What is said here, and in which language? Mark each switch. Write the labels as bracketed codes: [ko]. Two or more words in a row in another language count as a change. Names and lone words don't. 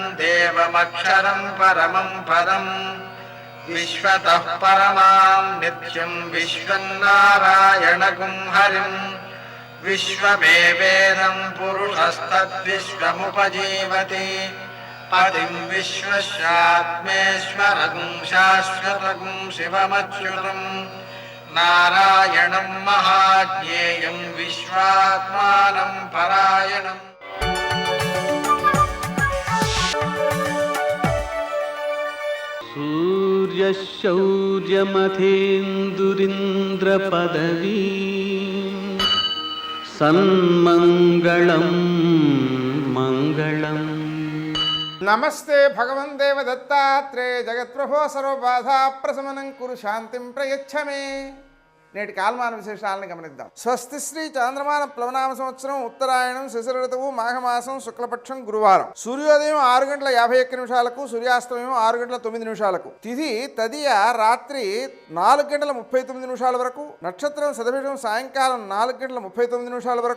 [sa] దేవమక్షరం పరమం పదం విశ్వతః పరమాం నిత్యం విశ్వం నారాయణగుం హరిం విశ్వమేవేదం పురుషస్తద్విశ్వముపజీవతి పదిం విశ్వస్యాత్మేశ్వరగుం శాశ్వతగుం శివమచ్యుతం నారాయణం మహాజ్ఞేయం విశ్వాత్మానం పరాయణం. సూర్య शौर्यमथेन्दुरिन्द्रपदवी सन्मङ्गलं मङ्गलम्। नमस्ते भगवन् देव दत्तात्रेय जगत्प्रभो सर्वबाधा प्रशमनं कुरु शांतिं प्रयच्छ मे। [te] నేటి కాలమాన విశేషాలను గమనిద్దాం. స్వస్తి శ్రీ చాంద్రమాన ప్లవనామ సంవత్సరం ఉత్తరాయణం శిశిర ఋతువు మాఘమాసం శుక్లపక్షం గురువారం. సూర్యోదయం 6:51 సూర్యాస్తమయం 6:09 తిథి తదియ రాత్రి 4:39 వరకు, నక్షత్రం శతభిషం సాయంకాలం 4:39 వరకు,